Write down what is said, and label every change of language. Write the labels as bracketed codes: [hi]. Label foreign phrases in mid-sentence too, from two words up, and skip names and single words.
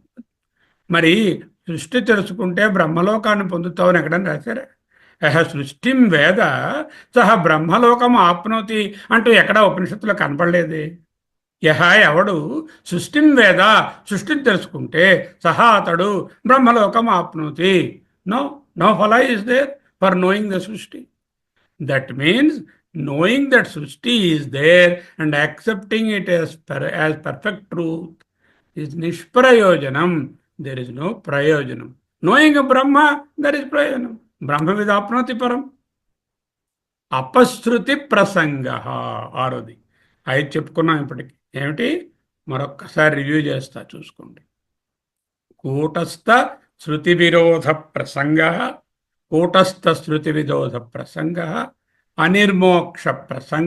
[te] మరి సృష్టి తెలుసుకుంటే బ్రహ్మలోకాన్ని పొందుతావని ఎక్కడని రాశారా? [sa] సృష్టిం వేద సహ బ్రహ్మలోకం ఆప్నోతి [te] అంటూ ఎక్కడా ఉపనిషత్తులో కనపడలేదే. ఎవడు [sa] సృష్టిం వేద [te] సృష్టిని తెలుసుకుంటే సహా అతడు [sa] బ్రహ్మలోకం ఆప్నోతి. [en] no no phala is there for knowing the Srishti. that means knowing that Srishti is there and accepting it as perfect truth is nishprayojanam. There is no prayojanam. Knowing a Brahma, there is prayojanam. [sa] ब्रह्म विदाप्नोति परम्. అపశృతి ప్రసంగ ఆరోది. [te] అవి చెప్పుకున్నాం ఇప్పటికి. ఏమిటి? మరొక్కసారి రివ్యూ చేస్తా, చూసుకోండి. [sa] కూటస్థ శృతి విరోధ ప్రసంగ, కూటస్థ శృతి విరోధ ప్రసంగ, అనిర్మోక్ష ప్రసంగ.